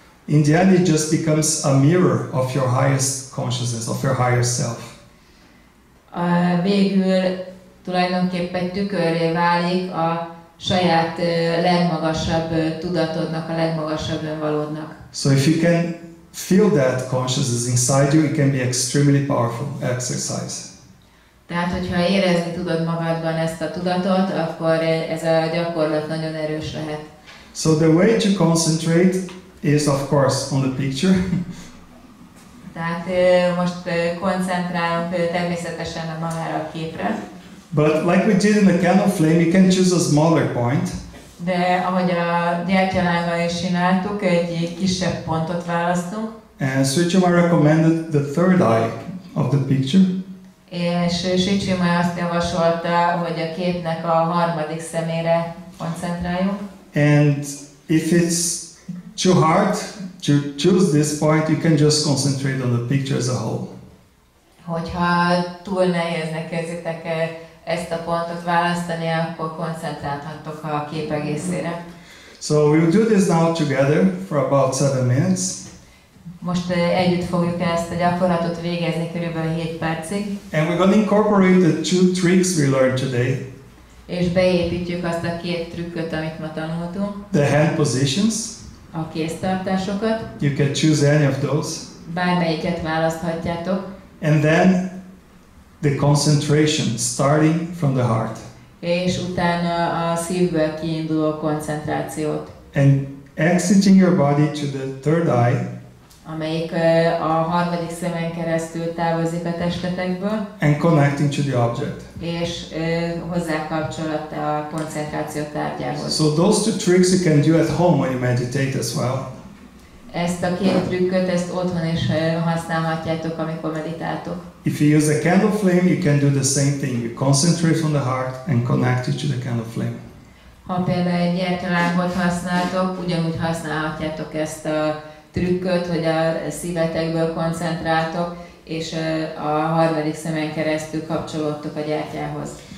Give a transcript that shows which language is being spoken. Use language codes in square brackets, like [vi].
[en] In the end, it just becomes a mirror of your highest consciousness, of your higher self. [hu] Végül tulajdonképpen egy tükörré válik a saját legmagasabb tudatodnak, a legmagasabb önvalódnak. [en] So if you can feel that consciousness inside you, it can be extremely powerful exercise. [hu] Tehát, hogyha érezni tudod magadban ezt a tudatot, akkor ez a gyakorlat nagyon erős lehet. [en] So the way to concentrate is of course on the picture. [hu] Tehát most koncentrálunk természetesen a magára a képre. [en] But like we did in the candle flame, you can choose a smaller point. [hu] De ahogy a gyertyalánggal is csináltuk, egy kisebb pontot választunk. [en] And Sri Chinmoy recommended the third eye of the picture. [hu] És Sri Chinmoy azt javasolta, hogy a képnek a harmadik szemére koncentráljunk. [en] And if it's too hard to choose this point, you can just concentrate on the picture as a whole. [hu] Hogyha túl nehéznek érzitek ezt a pontot választani, akkor koncentrálhattok a kép egészére. [en] So we will do this now together for about 7 minutes. [hu] Most együtt fogjuk ezt a gyakorlatot végezni körülbelül 7 percig. [en] And we're going to incorporate the two tricks we learned today. [hu] És beépítjük azt a két trükköt, amit ma tanultunk. [en] The hand positions. [hu] A kéztartásokat. [en] You can choose any of those. [hu] Bármelyiket választhatjátok. [en] And then the concentration, starting from the heart. [hu] És utána a szívből kiinduló koncentrációt. [en] And exiting your body to the third eye. [hu] Amelyik a harmadik szemen keresztül távozik a testetekből. [en] And connecting to the object. [hu] És hozzá kapcsolat a koncentráció tárgyához. [en] So those two tricks you can do at home when you meditate as well. [hu] Ezt a két trükköt, ezt otthon is használhatjátok, amikor meditáltok. [en] If you use a candle flame, you can do the same thing. You concentrate on the heart and connect it to the candle flame. [hu] Ha például egy gyertyalángot használtok, ugyanúgy használhatjátok ezt a trükköt, hogy a szívetekből koncentráltok, és a harmadik szemen keresztül kapcsolódtok a gyertyához.